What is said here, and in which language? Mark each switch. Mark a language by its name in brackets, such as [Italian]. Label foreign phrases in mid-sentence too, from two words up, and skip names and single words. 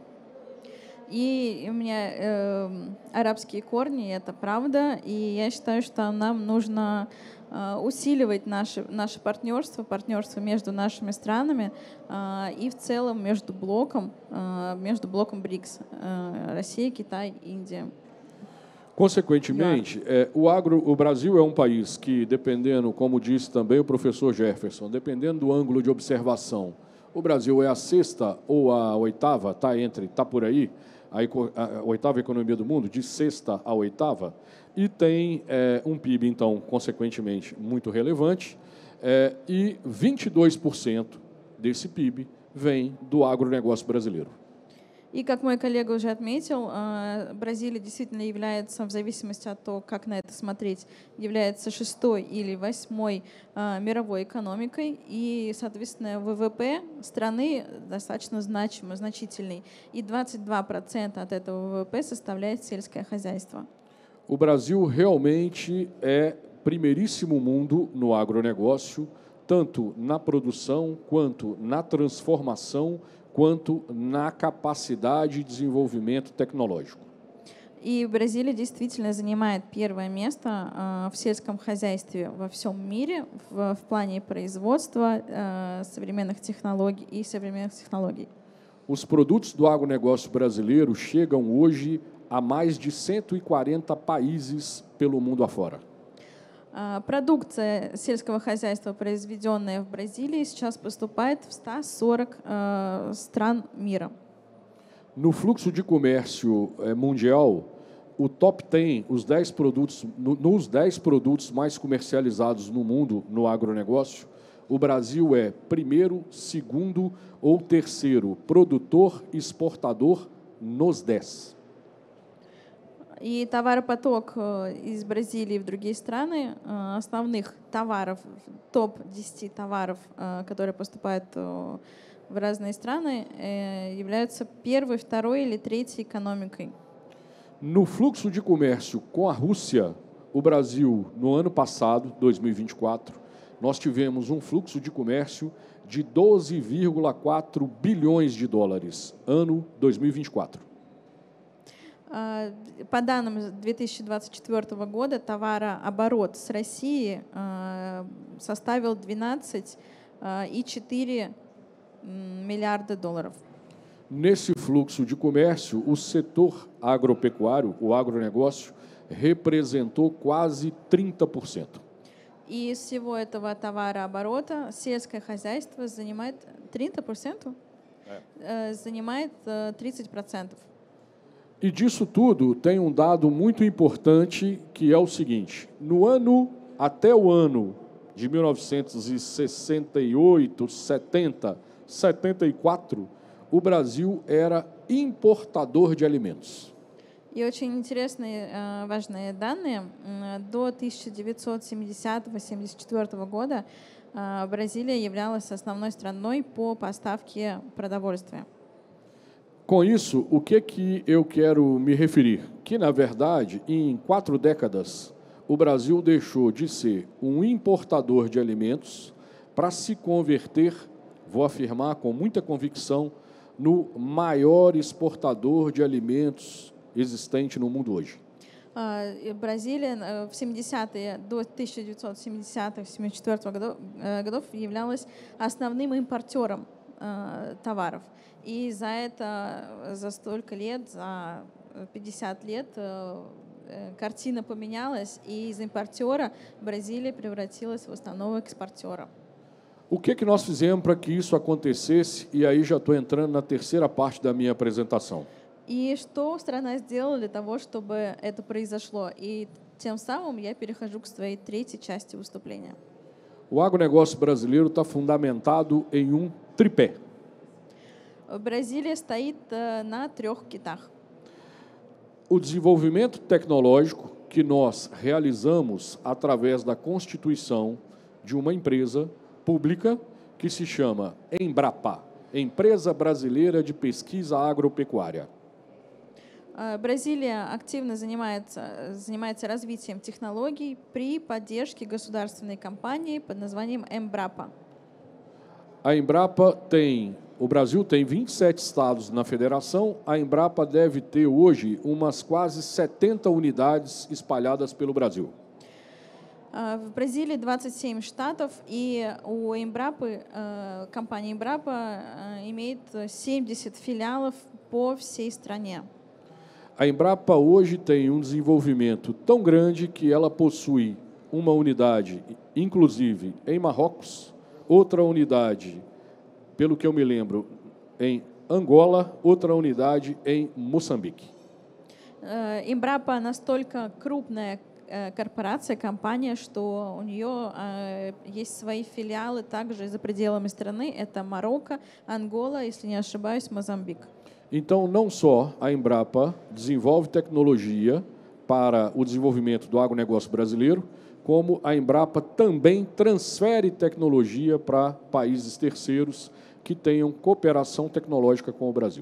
[Russian] И у меня арабские корни, это правда, и я считаю, что нам нужно усиливать наше партнерство между нашими странами и в целом между блоком БРИКС, Россия, Китай, Индия. [Portuguese] Consequentemente, o Brasil é um país que, dependendo, como disse também o professor Jefferson, dependendo do ângulo de observação, o Brasil é a sexta ou a oitava, está por aí, a oitava economia do mundo, de sexta a oitava, e tem um PIB, então, consequentemente, muito relevante, e 22% desse PIB vem do agronegócio brasileiro. [Russian] И, как мой коллега уже отметил, Бразилия действительно является, в зависимости от того, как на это смотреть, является 6-й или 8-й мировой экономикой, и, соответственно, ВВП страны достаточно значительный, и 22% от этого ВВП составляет сельское хозяйство. [Portuguese] O Brasil realmente é primeiríssimo mundo no agronegócio, tanto na produção, quanto na transformação, quanto na capacidade de desenvolvimento tecnológico. [Russian] И Бразилия действительно занимает первое место в сельском хозяйстве во всем мире в плане производства современных технологий и современных технологий. [Portuguese] Os produtos do agronegócio brasileiro chegam hoje a mais de 140 países pelo mundo afora. [Russian] Продукция сельского хозяйства, произведенная в Бразилии, сейчас поступает в 140 стран мира. [Portuguese] No fluxo de comércio mundial, o top 10, os 10 produtos, nos 10 produtos mais comercializados no mundo no agronegócio, o Brasil é primeiro, segundo ou terceiro produtor exportador nos 10. [Russian] И товаропоток из Бразилии в другие страны, основных товаров, топ-10 товаров, которые поступают в разные страны, являются первой, второй или третьей экономикой. [Portuguese] No fluxo de comércio com a Rússia, o Brasil, no ano passado, 2024, nós tivemos um fluxo de comércio de 12,4 bilhões de dólares, ano 2024. [Russian] По данным 2024 года, товарооборот с Россией составил 12,4 миллиарда долларов. [Portuguese] Nesse fluxo de comércio, o setor agropecuário, o agronegócio, representou quase 30%. [Russian] И из всего этого товарооборота сельское хозяйство занимает 30%? Занимает 30%. [Portuguese] E disso tudo tem um dado muito importante que é o seguinte: até o ano de 1968, 70, 74, o Brasil era importador de alimentos. [Russian] И очень интересные, важные данные. До 1970-74 года Бразилия являлась основной страной по поставке продовольствия. [Portuguese] Com isso, o que eu quero me referir? Que, na verdade, em 4 décadas, o Brasil deixou de ser um importador de alimentos para se converter, vou afirmar com muita convicção, no maior exportador de alimentos existente no mundo hoje. [Russian] Бразилия в 70-е, до 1970-74 годов являлась основным импортером товаров. И за столько лет, за 50 лет, картина поменялась, и из импортера Бразилия превратилась в основного экспортера. [Portuguese] O que nós fizemos para que isso acontecesse? E aí já estou entrando na terceira parte da minha apresentação. [Russian] И что страна сделала для того, чтобы это произошло? И тем самым я перехожу к своей третьей части выступления. [Portuguese] O agronegócio brasileiro está fundamentado em um tripé. [Russian] Бразилия стоит на 3 китах. [Portuguese] O desenvolvimento tecnológico que nós realizamos através da constituição de uma empresa pública que se chama Embrapa, Empresa Brasileira de Pesquisa Agropecuária. [Russian] Бразилия активно занимается развитием технологий при поддержке государственной компании под названием Embrapa. [Portuguese] A Embrapa o Brasil tem 27 estados na federação, a Embrapa deve ter hoje umas quase 70 unidades espalhadas pelo Brasil. [Russian] В Бразилии 27 штатов, и у Embrapa, компания Embrapa имеет 70 филиалов по всей стране. [Portuguese] A Embrapa hoje tem um desenvolvimento tão grande que ela possui uma unidade, inclusive em Marrocos, outra unidade, pelo que eu me lembro, em Angola, outra unidade em Moçambique. [Russian] Embrapa настолько крупная корпорация, компания, что у нее есть свои филиалы также за пределами страны. Это Марокко, Ангола, если не ошибаюсь, Мозамбик. [Portuguese] Então, não só a Embrapa desenvolve tecnologia para o desenvolvimento do agronegócio brasileiro, como a Embrapa também transfere tecnologia para países terceiros que tenham cooperação tecnológica com o Brasil.